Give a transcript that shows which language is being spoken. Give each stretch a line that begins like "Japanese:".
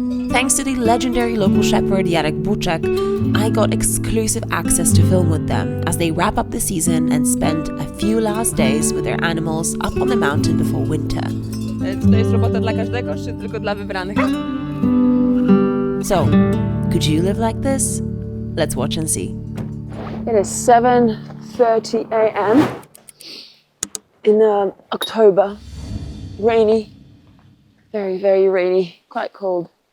English: Thanks to the legendary local shepherd Jarek Buczek, I got exclusive access to film with them as they wrap up the season and spend a few last days with their animals up on the mountain before winter.
Polish: Czy to jest robota dla każdego, czy tylko dla wybranych?
English: So, could you live like this? Let's watch and see. It is 7:30 a.m. in October. Rainy, very, very rainy, quite cold.